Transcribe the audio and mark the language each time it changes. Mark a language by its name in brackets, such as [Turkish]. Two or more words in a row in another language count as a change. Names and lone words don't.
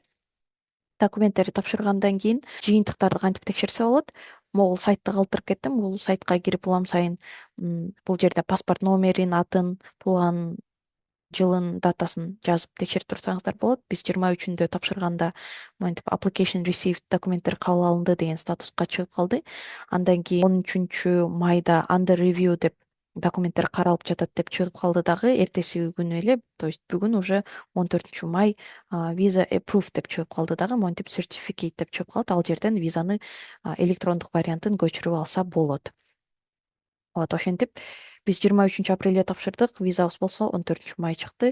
[Kyrgyz] Документтерди тапшыргандан кийин жыйынтыктарды кантип текшерсе болот? Могул сайтты калтырып кеттим. Бул сайтка кирип улам сайын бул жерде паспорт номерин, атын, туулган жылын, датасын жазып текшерип турсаңыздар болот. Биз 23-үндө тапшырганда монтип [English] application received [Kyrgyz] документтер кабыл алынды деген статуска чыгып калды. Андан кийин 13 майда [English] under review [Kyrgyz] деп документтер каралып жатат деп чыгып калды дагы. Эртеси күнү эле, [Russian] то есть [Kyrgyz] бүгүн уже 14 май [English] visa approved [Kyrgyz] деп чыгып калды дагы. Монтип certificate деп чыгып калат. Ал жерден визаны электрондук вариантын көчүрүп алса болот. Вот ошентип биз 23 апрелде тапшырдык, визабыз болсо 14 май чыкты.